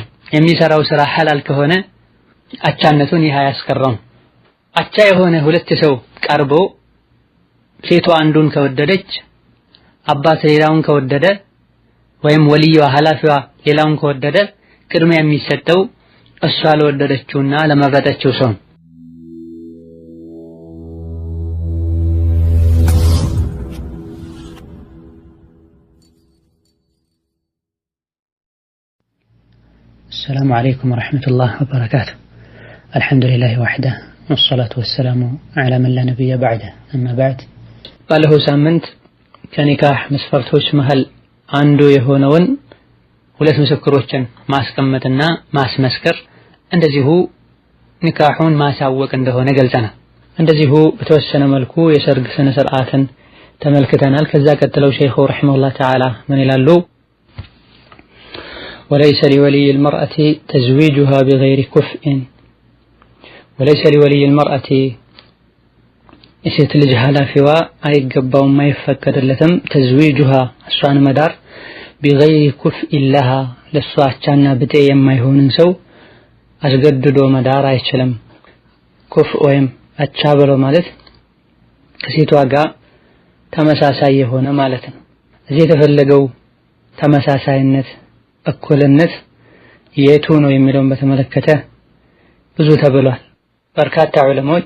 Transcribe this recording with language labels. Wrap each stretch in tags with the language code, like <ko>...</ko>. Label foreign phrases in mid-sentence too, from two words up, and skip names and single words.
<am>የሚሰራው ስራ ሐላል ከሆነ አቻነቱን ይህ አያስቀረውም። አቻ የሆነ ሁለት ሰው ቀርቦ ሴቷ አንዱን ከወደደች አባት ሌላውን ከወደደ ወይም ወልዩዋ ኃላፊዋ ሌላውን ከወደደ ቅድሚያ የሚሰጠው እሷ ለወደደችውና ለመረጠችው ሰው።</am> <ar>السلام عليكم ورحمة الله وبركاته. الحمد لله وحده والصلاة والسلام على من لا نبي بعده. أما بعد</ar> <am>ባለፈ ሳምንት ከኒካህ መስፈርቶች መሃል አንዱ የሆነውን ሁለት ምስክሮችን ማስቀመጥና ማስመስከር እንደዚሁ ኒካሁን ማሳወቅ እንደሆነ ገልጸናል። እንደዚሁ በተወሰነ መልኩ የሰርግ ስነ ስርዓትን ተመልክተናል። ከዛ ቀጥለው ሼኹ ረሂመሁላህ ተዓላ ምን ይላሉ?</am> <ar>وليس لولي المرأة تزويجها بغير كفء وليس لولي المرأة</ar> <am>የሴት ልጅ ኃላፊዋ አይገባውም አይፈቀድለትም ተዝዊጁሃ እሷን መዳር</am> <ar>بغير كفء لها</ar> <am>ለሷ አቻና ብጤ የማይሆንን ሰው አስገድዶ መዳር አይችልም። ኩፍ ወይም አቻ ብሎ ማለት ከሴቷ ጋር ተመሳሳይ የሆነ ማለት ነው። እዚህ የተፈለገው ተመሳሳይነት እኩልነት የቱ ነው የሚለውን በተመለከተ ብዙ ተብሏል። በርካታ ዑለሞች</am>